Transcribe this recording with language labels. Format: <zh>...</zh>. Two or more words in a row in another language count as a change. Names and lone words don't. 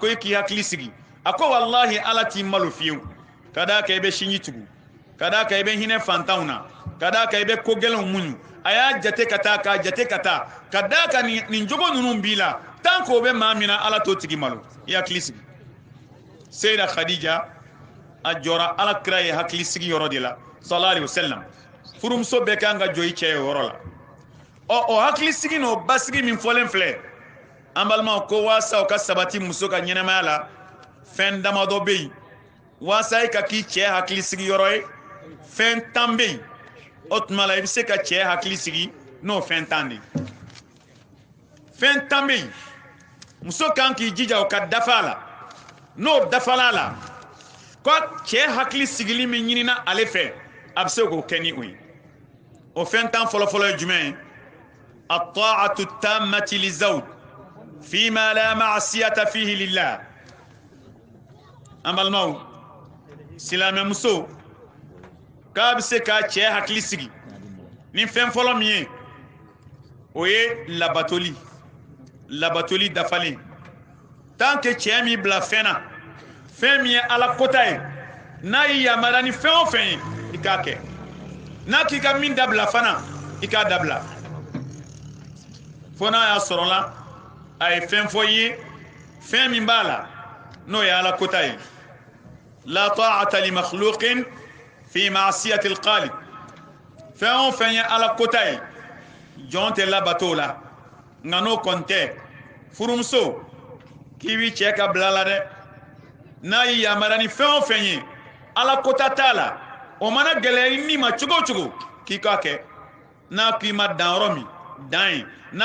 <bm>e k'i hakili sigi a ko wallahi ala t'i malo fiyewu ka d'a kan i bɛ sinji tugu ka d'a kan i bɛ hinɛ fantanw na ka d'a kan i bɛ ko gɛlɛnw muɲu a y'a jate ka taa k'a jate ka taa ka d'a kan nin jogo ninnu b'i la</bm> <fr>tant que</fr> <bm>o bɛ maa min na ala t'o tigi malo i hakili sigi Sayda Khadija a jɔra ala kira ye hakili sigi yɔrɔ de la</bm> <ar>صلى الله عليه وسلم</ar> <bm>furumuso bɛɛ kan ka jɔ i cɛ ye yɔrɔ la o hakili sigi n'o basigi min fɔlen filɛ an balimaw ko waasa o ka sabati muso ka ɲɛnamaya la fɛn damadɔ bɛ yen waasa i ka k'i cɛ hakili sigi yɔrɔ ye fɛn tan bɛ yen o tuma la i bɛ se ka cɛ hakili sigi n'o fɛn tan de ye fɛn tan bɛ yen muso kan k'i jija o ka dafa a la n'o dafala a la ko cɛ hakili sigili min ɲinina ale fɛ a bɛ se k'o kɛ ni o ye o fɛn tan fɔlɔfɔlɔ ye jumɛn ye</bm> <ar>الطاعة التامة للزوج فيما لا معصية فيه لله</ar> <bm>an balimaw silamɛmuso k'a bɛ se ka cɛ hakili sigi ni fɛn fɔlɔ min ye o ye labatoli dafalen</bm> <fr>tant que</fr> <bm>cɛ min bila fɛn na fɛn min ye ala kota ye n'a y'i yamaruya ni fɛn o fɛn ye i k'a kɛ n'a k'i ka min dabila fana i k'a dabila fo n'a y'a sɔrɔla a ye fɛn fɔ i ye fɛn min b'a la n'o ye ala kota ye la</bm> <ar>طاعة لمخلوق في معصية الخالق</ar> <bm>fɛn o fɛn ye ala kota ye jɔn tɛ labato la nka n'o kɔni tɛ furumuso k'i b'i cɛ ka bila la dɛ n'a y'i yamaruya ni fɛn o fɛn ye ala kota t'a la o mana gɛlɛya i ni ma cogo o cogo k'i k'a kɛ n'a k'i ma dan yɔrɔ min dan ye n'a</bm>